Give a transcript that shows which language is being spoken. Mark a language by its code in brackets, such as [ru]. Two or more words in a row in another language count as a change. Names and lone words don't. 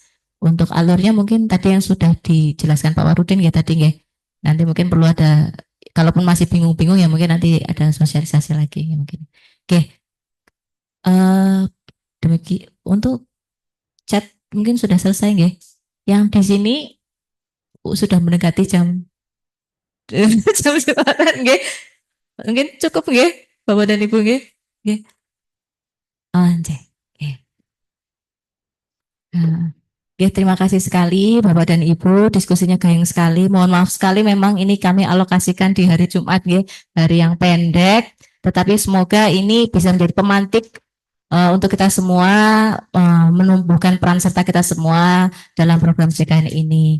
[id] Untuk alurnya mungkin tadi yang sudah dijelaskan Pak Warudin ya tadi ya. Nanti mungkin perlu ada, kalaupun masih bingung-bingung ya mungkin nanti ada sosialisasi lagi ya mungkin. Oke, demikian untuk chat mungkin sudah selesai nggih. Yang di sini sudah mendekati jam jam sembilan nggih. Mungkin cukup nggih, Bapak dan Ibu nggih. [jv] Nggih. Oh, nggih. Nggih. [id] Ya, terima kasih sekali Bapak dan Ibu, diskusinya gayeng sekali. Mohon maaf sekali memang ini kami alokasikan di hari Jumat ya, hari yang pendek, tetapi semoga ini bisa menjadi pemantik untuk kita semua menumbuhkan peran serta kita semua dalam program JKN ini.